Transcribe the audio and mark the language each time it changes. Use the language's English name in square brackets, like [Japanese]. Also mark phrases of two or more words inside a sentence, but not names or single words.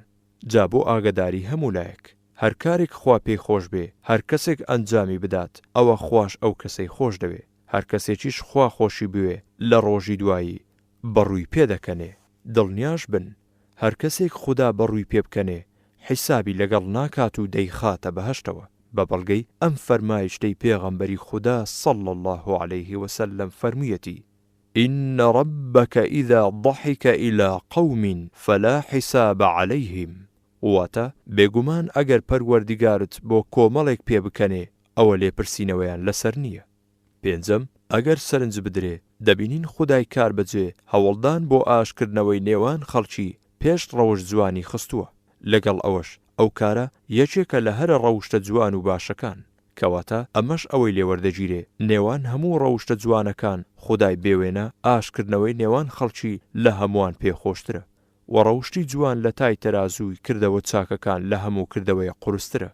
[Central Kurdish] جا بۆ ئاگداری هەموو لایەک هەر کارێک خوا پێی خۆش بێ هەر کەسێک ئەنجامی بدات ئەوە خوش ئەو کەسەی خۆش دەوێ. هەر کەسێکیش خوا خۆشی بوێ لە ڕۆژی دوایی بەڕووی پێدەکەنێ. دڵنیاش بن هەر کەسێک خوددا بەڕووی پێ بکەنێ حیسابی لەگەڵ ناکات و دەیخاتە بەهەشتەوە. بە بەڵگەی ئەم فەرمایشتەی پێغەمبەری خوددا [Arabic] صلی الله عليه وسلم فەرموویەتی إن ربك إذا ضحك إلى قوم فلا حساب عليهم. [Central Kurdish] واتە بێگومان ئەگەر پەروەردیگارت بۆ کۆمەڵێک پێ بکەنێ ئەوە لێپرسینەوەیان لەسەر نییە. پێنجەم، ئەگەر سەرنج بدرێ دەبینین خودای کار بەجێ هەوڵدان بۆ ئاشکردنەوەی نێوان خەڵکی پێش ڕەوش جوانی خستووە. لەگەڵ ئەوەش ئەو کارە یەکێکە لە هەرە ڕەوشتە جوان و باشەکان کەواتە ئەمەش ئەوەی لێوەردەگیرێ نێوان هەموو ڕەوشتە جوانەکان خودای بێوێنە ئاشکردنەوەی نێوان خەڵکی لە هەمووان پێخۆشترە و ڕەوشتی جوان لە تای تەرازووی کردەوە چاکەکان لە هەموو کردەوەی قورسترە.